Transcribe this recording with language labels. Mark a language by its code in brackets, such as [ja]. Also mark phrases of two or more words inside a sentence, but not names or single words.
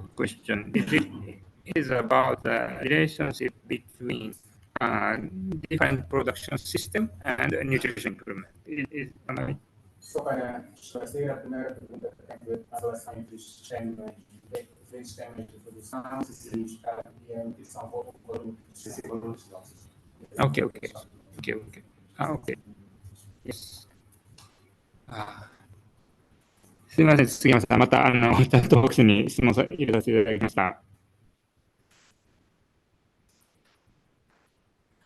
[en] question, it is about the relationship between different production system and nutrition improvement. Am I? [pt] Só para esclarecer a primeira pergunta que tem a ver com a relação entre os sistemas, diferentes sistemas de produção, se e a nutrição por específicos nossos. [en] Okay. Okay. Yes. [ja] すみません、杉山さん、またチャットボックスに質問入れさせていただきました。